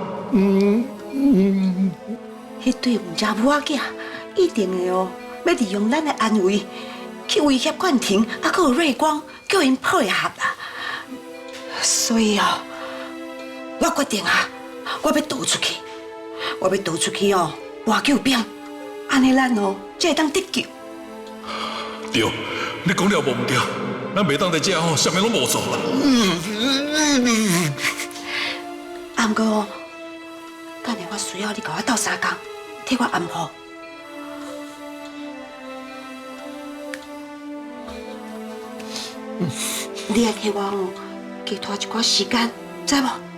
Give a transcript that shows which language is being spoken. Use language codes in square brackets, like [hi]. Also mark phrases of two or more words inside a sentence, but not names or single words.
[nan] 迄對吳家母仔囝一定會要利用咱的安危去威脅冠廷，還佫有瑞光，叫因配合啦。所以我決定我要逃出去，搬救兵，安尼咱才會當得救。對，你講了無唔對，咱袂當在遮啥物攏無做啦。啊，不過，等下我需要你甲我鬥相共，替我安撫。你來替我寄託一寡時間，知無？